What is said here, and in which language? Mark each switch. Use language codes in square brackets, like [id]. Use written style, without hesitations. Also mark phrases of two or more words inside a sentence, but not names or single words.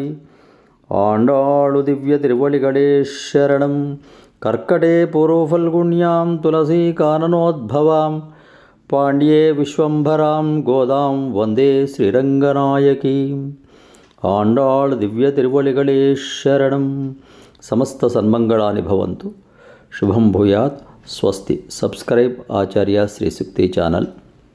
[ta] ஆண்டாளு திவ்ய திருவழிகளே சரணம். [sa] कर्कटे पूर्वफल्गुन्यां तुलसी काननोद्भवाम् पाण्ड्ये विश्वम्भरां गोदां वन्दे श्रीरङ्गनायकीम्. [ta] ஆண்டாளு திவ்ய திருவழிகளே சரணம். [sa] समस्त सन्मंगलानि भवन्तु. शुभम भूयात्. स्वस्ति. [en] Subscribe Acharya Shri Sukti Channel.